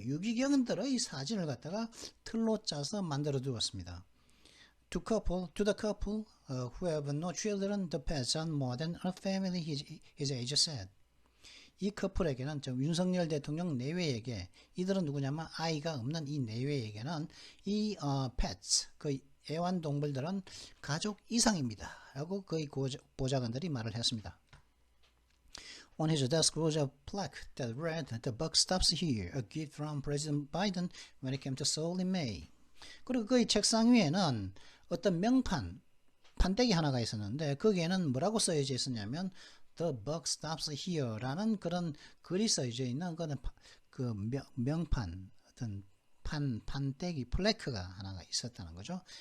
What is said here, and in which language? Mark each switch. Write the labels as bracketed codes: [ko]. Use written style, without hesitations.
[ko] 유기견들의 사진을 갖다가 틀로 짜서 만들어 두었습니다. [en] To the couple who have no children, the pets are more than a family, his age said. [ko] 이 커플에게는 윤석열 대통령 내외에게 이들은 누구냐면 아이가 없는 이 내외에게는 이 pets 그 애완동물들은 가족 이상입니다. 라고 그의 보좌관들이 말을 했습니다. [en] On his desk was a plaque that read, "The buck stops here, a gift from President Biden when it came to Seoul in May." [ko] 그리고 그의 책상 위에는 어떤 명판, 판때기 하나가 있었는데 거기에는 뭐라고 써져 있었냐면 [en] The buck stops here [ko] 라는 그런 글이 써져 있는 그 명판, 어떤 판때기, 플래크가 하나가 있었다는 거죠.